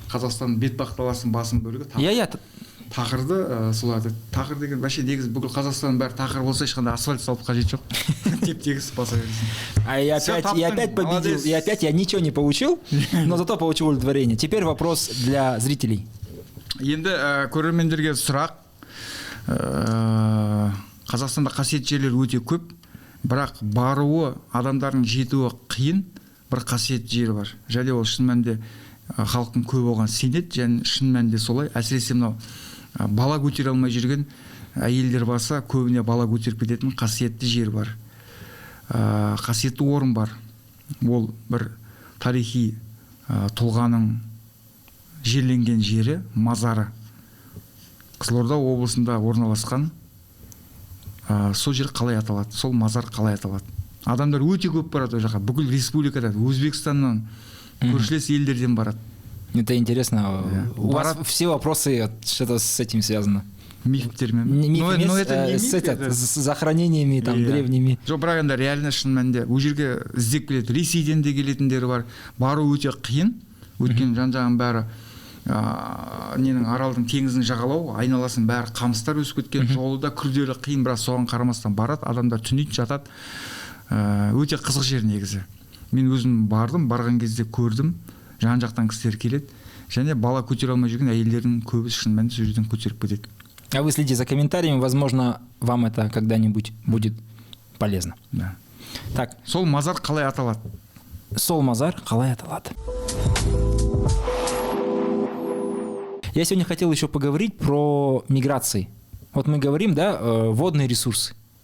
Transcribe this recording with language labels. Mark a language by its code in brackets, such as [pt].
[kk] Қазақстанның бетпақдаласының басым бөлігі тақыр. Иә. Тақырды солай атайды. Тақыр деген вообще негізі бүкіл Қазақстанның бәрі тақыр болса ешқандай асфальт салып қажет жоқ. Теп-тегіс баса бересің. [ru] И опять победил. И опять я ничего не получил, но зато получил удовлетворение. Теперь вопрос для зрителей. [kk] Енді көрермендерге сұрақ. Қазақстанда қасиет жерлер өте көп, бірақ баруы, адамдардың жетуі қиын бір қасиет жері бар. Және ол шын мәнінде халықтың көп оған сенеді, және шын мәнінде солай. Әсіресе мынау бала көтере алмай жүрген әйелдер баса, көбіне бала көтеріп кететін қасиетті жер бар. Қасиетті орын бар. Ол бір тарихи тұлғаның жерленген жері, мазары. Қызылорда облысында орналасқан. Сол жер қалай аталады, сол мазар қалай аталады. Адамдар өте көп барады ол жаққа, бүкіл республикадан, Өзбекстаннан, көршілес елдерден барады. [ru] Это интересно. У вас все вопросы что-то с этим связано. [kk] Мифтермен. [ru] Но это не миф, это с захоронениями там древними. [kk] Жоқ, бірақ енді реально шын мәнінде ол жерге іздеп келеді. Ресейден де келетіндері бар. Бару өте қиын. Өйткені жан-жағын бәрі аралдың теңіздің жағалау, айналасын бәрі қамыстар өсіп кеткен, жолы да күрделі қиын, бірақ соған қарамастан барады, адамдар түнейді, жатады. Өте қызық жер негізі. Мен өзім бардым, барған кезде көрдім, жан-жақтан кісілер келеді, және бала көтере алмай жүрген әйелдердің көбісі шын мәнінде сол жерден көтеріп кетеді. [ru] А вы следите за комментариями, возможно, вам это когда-нибудь будет полезно. Да. Так. [kk] Сол мазар қалай аталады? Сол мазар қалай аталады? [ru] Я сегодня хотел еще поговорить про миграции. Вот мы говорим, да, водные ресурсы.